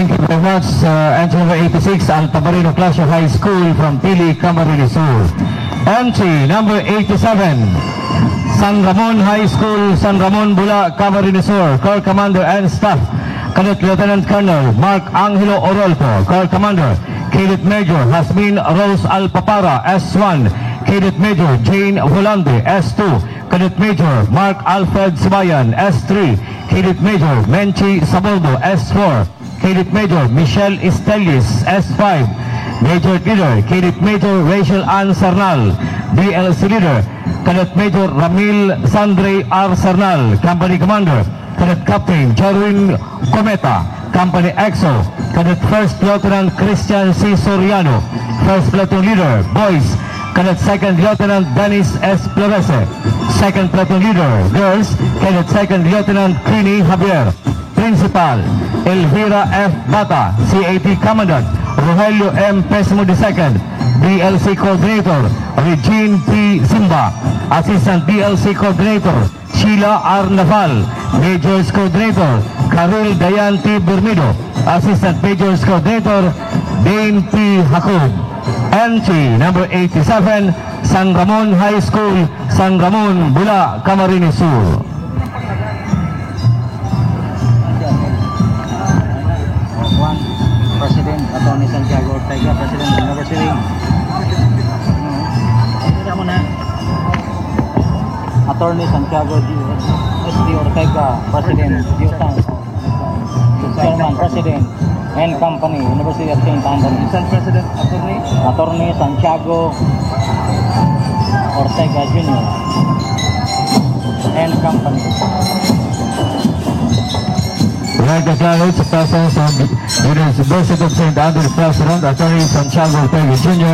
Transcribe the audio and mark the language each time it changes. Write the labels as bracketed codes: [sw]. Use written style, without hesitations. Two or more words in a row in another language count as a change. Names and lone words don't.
[en] very much. Entry number 86, Altabarino Clasio High School from Pili, Camarines Sur. Entry number 87, San Ramon High School, San Ramon, Bula, Camarines Sur. Corps Commander and Staff, Cadet Lieutenant Colonel Mark Angelo Orolfo. Corps Commander, Cadet Major Hasmin Rose Alpapara, S1. Cadet Major Jane Volante, S2. Cadet Major Mark Alfred Sibayan, S3. Cadet Major Menchi Saboldo, S4. Cadet Major Michelle Estelis, S5. Major Leader Cadet Major Rachel Ann Sarnal. DLC Leader Cadet Major Ramil Sandre R. Sarnal. Company Commander Cadet Captain Jarwin Cometa. Company EXO Cadet First Lieutenant Christian C. Soriano. First Platoon Leader Boys Cadet Second Lieutenant Dennis S. Florese. Second Platoon Leader Girls Cadet Second Lieutenant Queenie Javier. Principal Elvira F. Bata. CAT Commandant Rogelio M. Pesmo II. DLC Coordinator Regine P. Simba. Assistant DLC Coordinator Sheila R. Naval. Majors Coordinator Karil Dayan T. Bermido. Assistant Majors Coordinator Dane P. Hakob. Entry number 87, San Ramon High School, San Ramon, Bula, Camarines Sur. President Attorney Santiago Ortega, President of the University. Attorney Santiago S.D. Ortega, President, Chairman, President, and Company, University of St. Anthony. President, Attorney Santiago Ortega Jr. and Company. We'd like to acknowledge the presence of University of St. Andrews President, Attorney Santiago Ortega Jr.